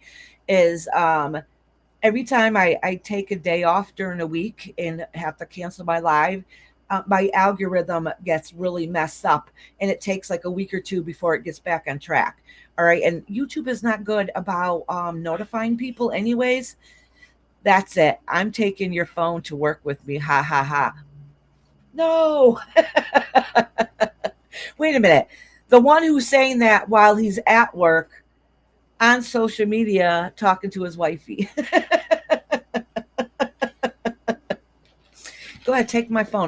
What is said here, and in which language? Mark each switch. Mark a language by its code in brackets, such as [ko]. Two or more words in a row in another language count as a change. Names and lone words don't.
[en] Is every time I take a day off during a week and have to cancel my live, my algorithm gets really messed up and it takes like a week or two before it gets back on track. All right. And YouTube is not good about notifying people, anyways. That's it. I'm taking your phone to work with me. Ha ha ha. No. Wait a minute. The one who's saying that while he's at work on social media talking to his wifey. Go ahead, take my phone.